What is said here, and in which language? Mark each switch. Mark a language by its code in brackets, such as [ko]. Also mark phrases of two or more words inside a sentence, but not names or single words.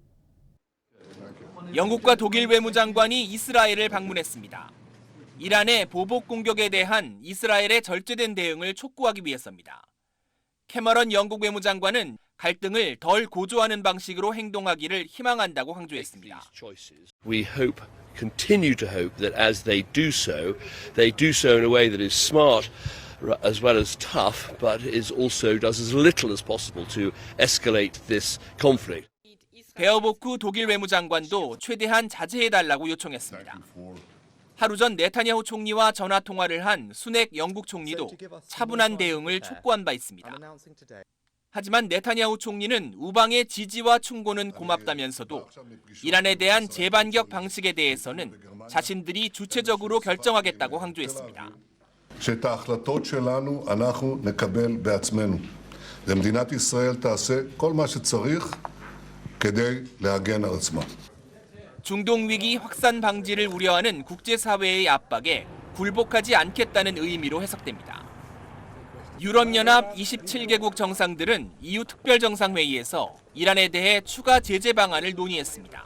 [ko] 영국과 독일 외무장관이 이스라엘을 방문했습니다. 이란의 보복 공격에 대한 이스라엘의 절제된 대응을 촉구하기 위해서입니다. 캐머런 영국 외무장관은 갈등을 덜 고조하는 방식으로 행동하기를 희망한다고 강조했습니다. [en] We continue to hope that as they do so in a way that is smart as well as tough, but does as little as possible to escalate this conflict. [ko] 베어보크 독일 외무장관도 최대한 자제해달라고 요청했습니다. 하루 전 네타냐후 총리와 전화 통화를 한 수넥 영국 총리도 차분한 대응을 촉구한 바 있습니다. 하지만 네타냐후 총리는 우방의 지지와 충고는 고맙다면서도 이란에 대한 재반격 방식에 대해서는 자신들이 주체적으로 결정하겠다고 강조했습니다. [he] שאת ההחלטות שלנו אנחנו נקבל בעצמנו. ומדינת ישראל תעשה כל מה שצריך כדי להגן על עצמה. [ko] 중동 위기 확산 방지를 우려하는 국제사회의 압박에 굴복하지 않겠다는 의미로 해석됩니다. 유럽연합 27개국 정상들은 EU 특별정상회의에서 이란에 대해 추가 제재 방안을 논의했습니다.